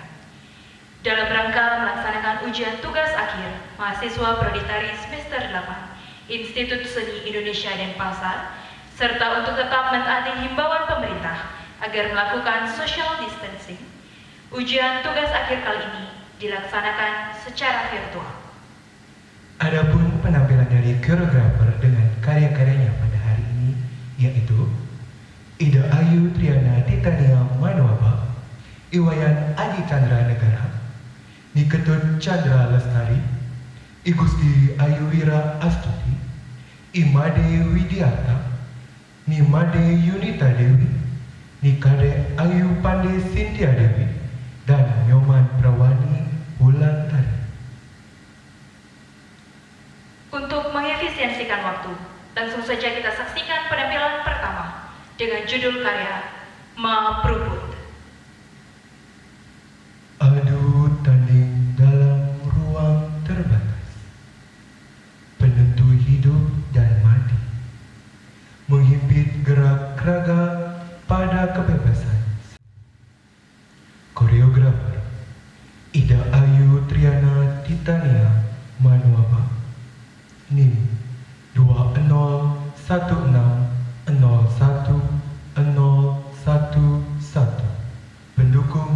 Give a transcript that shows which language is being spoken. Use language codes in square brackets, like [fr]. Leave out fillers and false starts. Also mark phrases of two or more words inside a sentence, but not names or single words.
[id] Dalam rangka melaksanakan ujian tugas akhir mahasiswa Proditari semester 8 Institut Seni Indonesia Denpasar, serta untuk tetap mentaati himbauan pemerintah agar melakukan [en] social distancing, [id] ujian tugas akhir kali ini dilaksanakan secara virtual. Adapun penampilan dari koreografer dengan karya-karyanya pada hari ini yaitu Ida Ayu Triana Titania Manuaba, Iwayan Adi Chandra Negara, Niketut Chandra Lestari, Igusti Ayu Wira Astuti, Imade Widiarta, Nimade Yunita Dewi, Nikade Ayu Pande Sintia Dewi, dan Nyoman Prawani Wulandari. Untuk mengefisiensikan waktu, langsung saja kita saksikan penampilan pertama dengan judul karya Ma Prubut. Adu tanding dalam ruang terbatas, penentu hidup dan mati, menghimpit gerak raga pada kebebasan. Koreografer Ida Ayu Triana Titania Manuaba, NIM 2016010111, pendukung